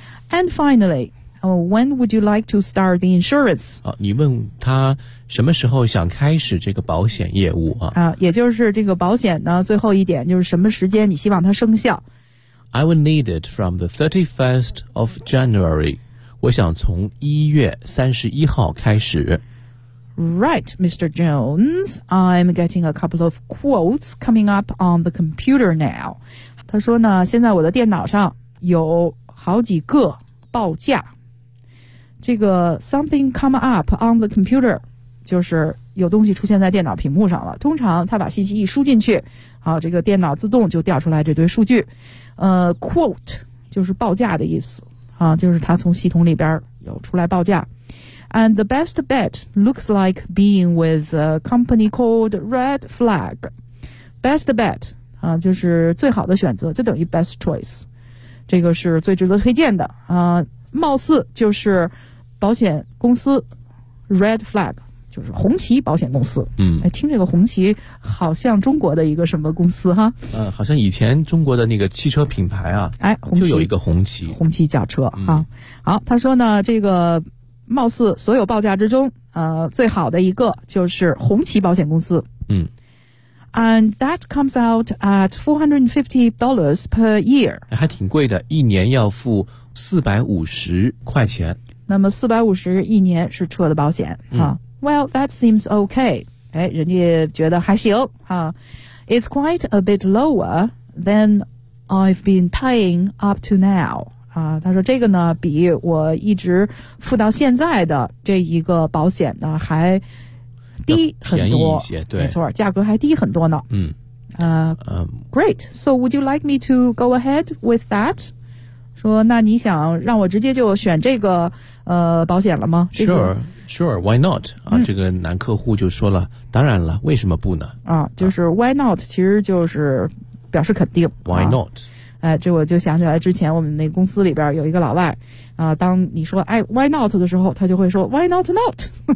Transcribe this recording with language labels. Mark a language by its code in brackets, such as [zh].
[en] And finally, when would you like to start the insurance? [zh] 你问他什么时候想开始这个保险业务啊？也就是这个保险呢，最后一点就是什么时间你希望它生效。 [en] I will need it from the 31st of January. [zh] 我想从1月31号开始。 [en] Right, Mr. Jones. I'm getting a couple of quotes coming up on the computer now. [zh] 他说呢，现在我的电脑上有好几个报价。这个 [en] something come up on the computer. [zh] 就是有东西出现在电脑屏幕上了，通常他把信息一输进去，好，这个电脑自动就调出来这堆数据。 Quote 就是报价的意思啊，就是他从系统里边有出来报价。 [en] And the best bet looks like being with a company called Red Flag. Best bet [zh] 啊，就是最好的选择，就等于 [en] best choice， [zh] 这个是最值得推荐的啊，貌似就是保险公司 Red Flag，就是红旗保险公司。嗯，哎，听这个红旗好像中国的一个什么公司哈？好像以前中国的那个汽车品牌啊，哎，红旗就有一个红旗，红旗轿车哈，嗯啊。好，他说呢，这个貌似所有报价之中，最好的一个就是红旗保险公司。嗯 [en] ，And that comes out at $450 per year， [zh] 还挺贵的，一年要付450块钱。那么450一年是车的保险啊。嗯 [en] Well, that seems okay. [zh] 哎，人家觉得还行啊。 [en] It's quite a bit lower than I've been paying up to now. [zh] 啊，他说这个呢，比我一直付到现在的这一个保险呢还低很多。便宜一些，对，没错，价格还低很多呢。 [en] 嗯。Great. So, would you like me to go ahead with that? [zh] 说，那你想让我直接就选这个保险了吗？这个、 [en] Sure. Sure, why not? [zh] 啊，这个男客户就说了，当然了，为什么不呢？啊，就是 [en] why not， [zh] 其实就是表示肯定。 [en] Why not？ [zh] 哎，这我就想起来之前我们那公司里边有一个老外，啊，当你说哎 [en] why not [zh] 的时候，他就会说 [en] why not not？